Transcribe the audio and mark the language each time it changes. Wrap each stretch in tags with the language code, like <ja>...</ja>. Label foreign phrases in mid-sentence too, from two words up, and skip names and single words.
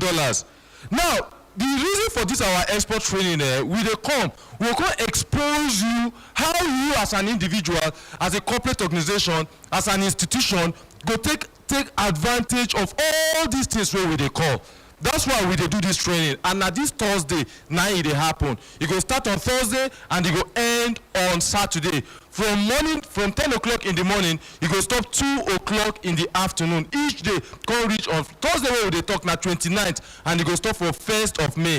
<pcm>Now, the reason for this our export training, we come expose you how you as an individual, as a corporate organization, as an institution, go take advantage of all these things where we call. That's why we dey do this training. And na this Thursday na e dey happen. E go start on Thursday and e go end on Saturday. From 10 o'clock in the morning, e go stop 2 o'clock in the afternoon. Each day come reach on Thursday wey we dey talk na 29th and e go stop for 1st of May.</pcm>